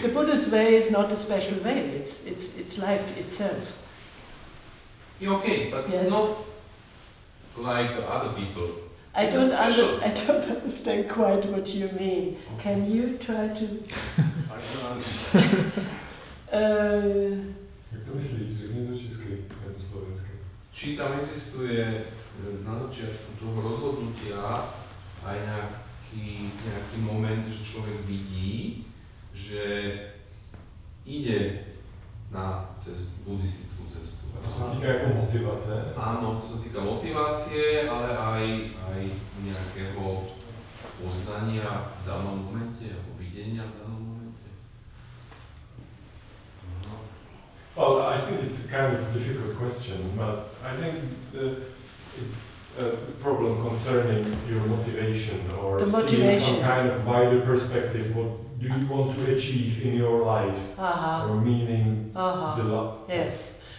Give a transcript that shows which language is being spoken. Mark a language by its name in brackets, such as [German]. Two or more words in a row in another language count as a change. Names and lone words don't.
[English] The Buddhist way is not a special way. It's life itself. Yeah, okay, but it's not like other people. I don't understand quite what you mean. Okay. Can you try to... I don't understand. [Czech] Jak to myslíš? Řekni to česky, jako slovensky. [Slovak] Či tam existuje na začiatku toho rozhodnutia aj nejaký moment, že človek vidí, že ide na buddhistickú cestu. A to sa týka [Czech] jako motivace? [Slovak] Áno, to sa týka motivácie, ale aj nejakého poznania v danom momente, alebo videnia v danom momente. [English] Well, I think it's a kind of difficult question, but I think it's a problem concerning your motivation or seeing some kind of wider perspective. What do you want to achieve in your life, or meaning the